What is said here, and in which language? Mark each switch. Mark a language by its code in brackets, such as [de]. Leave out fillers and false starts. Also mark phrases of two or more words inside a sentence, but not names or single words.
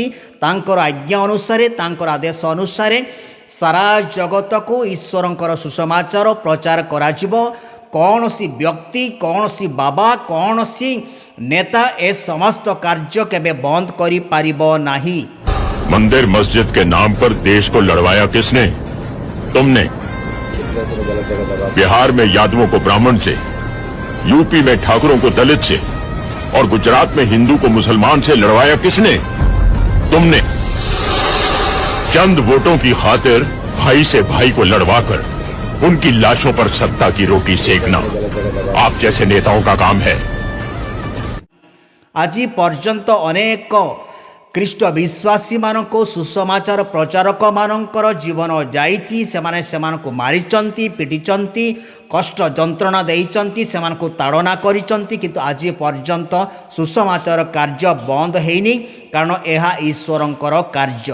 [or] ତାଙ୍କର ଆଜ୍ଞା ଅନୁସାରେ, ତାଙ୍କର ଆଦେଶ ଅନୁସାରେ ସାରା ଜଗତକୁ ଈଶ୍ୱରଙ୍କର ସୁସମାଚାର ପ୍ରଚାର କରାଯିବ। କୌଣସି ବ୍ୟକ୍ତି, କୌଣସି ବାବା, କୌଣସି ନେତା ଏ ସମସ୍ତ କାର୍ଯ୍ୟ କେବେ ବନ୍ଦ କରିପାରିବ ନାହିଁ। [hi] मंदिर मस्जिद के नाम पर देश को लड़वाया किसने? तुमने। बिहार में यादवों को ब्राह्मण से, यूपी में ठाकुरों को दलित से और गुजरात में हिंदू को मुसलमान से लड़वाया किसने? तुमने। चंद वोटों की खातिर भाई से भाई को लड़वाकर उनकी लाशों पर सत्ता की रोटी सेकना आप जैसे नेताओं का काम है। [or] ଆଜି ପର୍ଯ୍ୟନ୍ତ ଅନେକ ଖ୍ରୀଷ୍ଟ ବିଶ୍ୱାସୀମାନଙ୍କୁ ସୁସମାଚାର ପ୍ରଚାରକମାନଙ୍କର ଜୀବନ ଯାଇଛି। ସେମାନେ ସେମାନଙ୍କୁ ମାରିଛନ୍ତି, ପିଟିଛନ୍ତି, କଷ୍ଟ ଯନ୍ତ୍ରଣା ଦେଇଛନ୍ତି, ସେମାନଙ୍କୁ ତାଡ଼ନା କରିଛନ୍ତି, କିନ୍ତୁ ଆଜି ପର୍ଯ୍ୟନ୍ତ ସୁସମାଚାର କାର୍ଯ୍ୟ ବନ୍ଦ ହେଇନି, କାରଣ ଏହା ଈଶ୍ୱରଙ୍କର କାର୍ଯ୍ୟ।